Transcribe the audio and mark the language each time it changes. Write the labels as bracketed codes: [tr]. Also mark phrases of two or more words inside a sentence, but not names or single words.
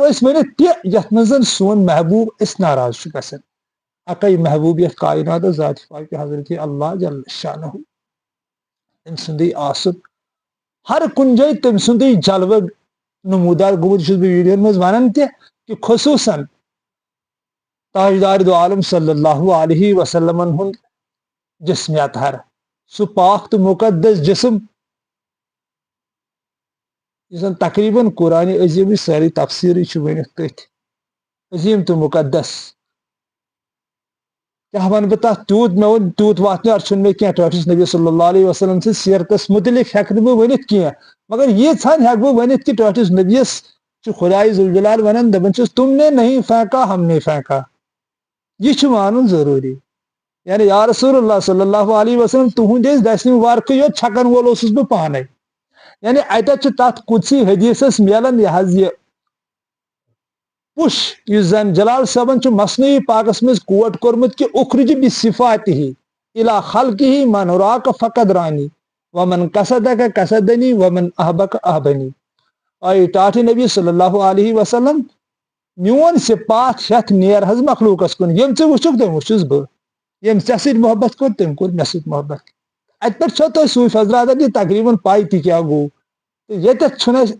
[ks] أسۍ ؤنِتھ تہِ یتھ منٛز زن سون محبوب أسۍ ناراض چھُ گژھان اکے محبوب یتھ کائناتس ذات پاک حضرت اللہ جل شانہ تٔمۍ سُنٛدٕے آسُن ہر کُنہِ جایہِ تٔمۍ سُنٛدٕے جلوٕ نمودار گوٚمُت چھُس بہٕ ویڈیوَن منٛز ونان تہِ کہ خصوٗصن تاجدار دو عالم [ar] صلی اللہ علیہ وسلم [ks] ہُنٛد جسم اطہر سُہ پاک تہٕ مقدس جسم یُس زن تقریباً قرآنِ عظیمٕچ سٲرٕے تفسیٖرٕے چھُ ؤنِتھ تٔتھۍ عظیٖم تہٕ مقدس کیاہ ونہٕ بہٕ تتھ تیوٗت مےٚ ووٚن تیوٗت واتنیار چھُنہٕ مےٚ کینٛہہ ٹٲٹھِس نبی [ar] صلی اللہ علیہ وسلم [ks] سٕنٛز سیرتس متعلق ہٮ۪کہٕ نہٕ بہٕ ؤنِتھ کینٛہہ مگر ییٖژہن ہٮ۪کہٕ بہٕ ؤنِتھ کہ ٹٲٹھِس نبیس چھُ خدایہِ ذوالجلال ونان دپان چھُس [ur] تم نے نہیں پھینکا ہم نے پھینکا [ks] یہ چھُ مانُن ضروٗری یعنی [ar] یا رسول اللہ صلی اللہ علیہ [ks] وسلم تُہنٛدِ ٲسۍ دٔسنہِ ورقہٕ یوت چھکن وول اوسُس بہٕ پانے یعنی اتٮ۪تھ چھُ تتھ قُدسی حدیثس ملان یہ حظ یہ پُش یُس زن جلال صٲبن چھُ مثنوی پاکس منٛز کوٹ کوٚرمُت کہ [ar] اخرج بصفاتہ الی خلقہ من راک فقد رانی ومن قصدک قصدنی ومن احبک احبنی [ks] اے ٹاٹھ نبی [ar] صلی اللہ علیہ [ks] وسلم میون صفات ہیتھ نیر حظ مخلوقس کُن یم ژٕ وٕچھُکھ تٔمۍ وٕچھُس بہٕ یم ژےٚ سۭتۍ محبت کوٚر تٔمۍ کوٚر مےٚ سۭتۍ محبت اتہِ پٮ۪ٹھ چھو تۄہہِ صوٗفۍ حضراتن یہِ تقریٖباً پاے تہِ کیاہ گوٚو تہٕ ییٚتٮ۪تھ چھُنہٕ اَسہِ